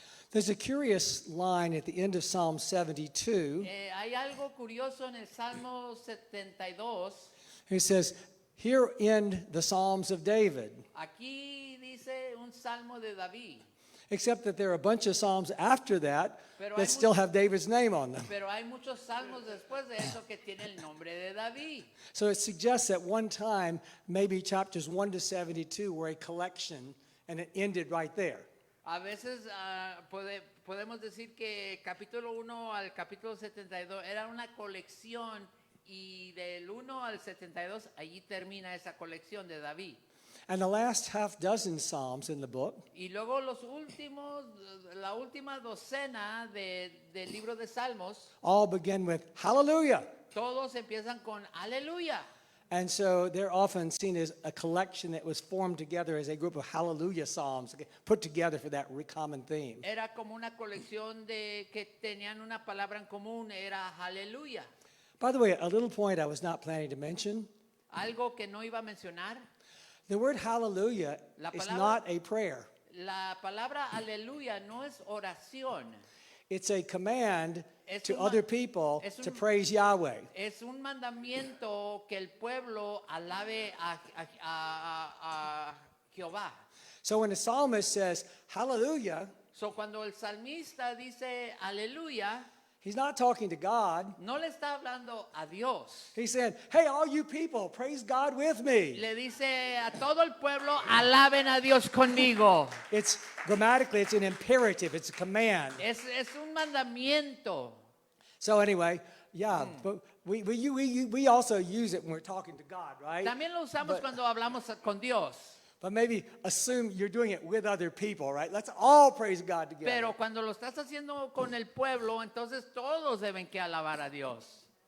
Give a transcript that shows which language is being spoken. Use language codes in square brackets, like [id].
[en] There's a curious line at the end of Psalm 72. [es] Hay algo curioso en el Salmo 72. [en] It says, "Here end the Psalms of David," [es] Aquí dice un salmo de David, [en] except that there are a bunch of psalms after that [es] Pero hay [en] that still have David's name on them. [es] pero hay muchos salmos después de eso que tiene el nombre de David. [en] So it suggests at one time, maybe chapters 1 to 72 were a collection and it ended right there. [es] A veces podemos decir que capítulo 1 al capítulo 72 era una colección y del 1 al 72 allí termina esa colección de David. [en] And the last half dozen psalms in the book [es] Y luego la última docena del libro de Salmos, [en] all begin with hallelujah. [es] todos empiezan con aleluya. [en] And so they're often seen as a collection that was formed together as a group of hallelujah psalms put together for that common theme. [es] Era como una colección de que tenían una palabra en común, era aleluya. [en] By the way, a little point I was not planning to mention. [es] Algo que no iba a mencionar, [en] The word hallelujah [es] La [en] is [es] palabra- [en] not a prayer. [es] la palabra aleluya no es oración, [en] It's a command [es] Es [en] to [es] un ma- [en] other people [es] es un- [en] to praise Yahweh. [es] es un mandamiento que el pueblo alabe a Jehová. [en] So when the psalmist says hallelujah, So [es] cuando el salmista dice aleluya, [en] he's not talking to God. [es] no le está hablando a Dios. [en] He's saying, hey, all you people, praise God with me. [es] Le dice a todo el pueblo, alaben a Dios conmigo. [en] It's grammatically, it's an imperative, it's a command. [es] Es un mandamiento. [en] So anyway, yeah, but we also use it when we're talking to God, right? [es] También lo usamos [en] But- [es] cuando hablamos con Dios. [en] But maybe assume you're doing it with other people, right? Let's all praise God together. [es] Pero cuando lo estás haciendo con el pueblo, entonces todos deben que alabar a Dios.